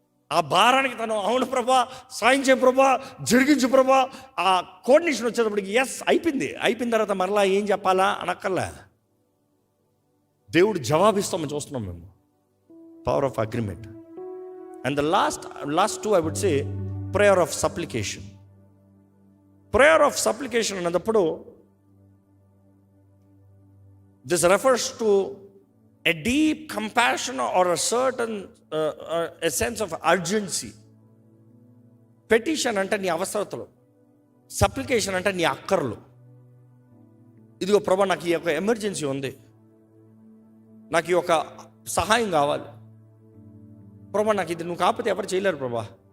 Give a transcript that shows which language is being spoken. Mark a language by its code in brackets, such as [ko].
[te] ఆ భారానికి తను అవును ప్రభా, సాయం చేయ ప్రభా, జరిగించు ప్రభా. ఆ కోఆర్డినేషన్ వచ్చేటప్పటికి ఎస్ అయిపోయిన తర్వాత మరలా ఏం చెప్పాలా అనక్కర్లే. దేవుడు జవాబిస్తామని చూస్తున్నాం మేము. Power of agreement. [en] And the last two I would say prayer of supplication. Prayer of supplication [te] అన్నప్పుడు [en] This refers to a deep compassion or a certain a sense of urgency. [te] Petition అంటే నీ అవసరతలు, సప్లికేషన్ అంటే నీ అక్కర్లు. ఇదిగో ప్రభా, నాకు ఈ యొక్క ఎమర్జెన్సీ ఉంది, నాకు ఈ యొక్క సహాయం కావాలి ప్రభా, నాకు ఇది నువ్వు కాకపోతే ఎవరు చేయలేరు ప్రభా.